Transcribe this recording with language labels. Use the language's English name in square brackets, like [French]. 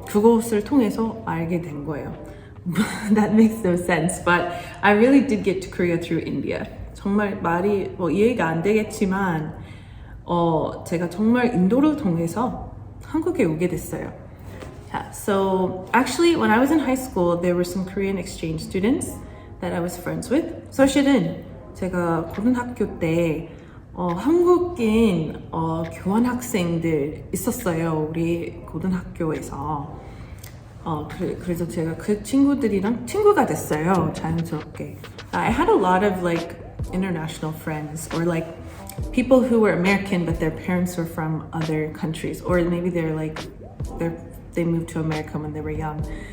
[Korean] 그것을 통해서 알게 된 거예요. [English] That makes no sense, but I really did get to Korea through India. [Korean] 정말 말이 이해가 안 되겠지만 제가 정말 인도를 통해서 한국에 오게 됐어요. [English] Yeah, so actually when I was in high school, there were some Korean exchange students that I was friends with. [Korean] 사실은 제가 고등학교 때 한국인 교환학생들 있었어요. 우리 고등학교에서. 그래서 제가 그 친구들이랑 친구가 됐어요. 자연스럽게. [English] I had a lot of like international friends or like people who were American but their parents were from other countries or maybe they moved to America when they were young.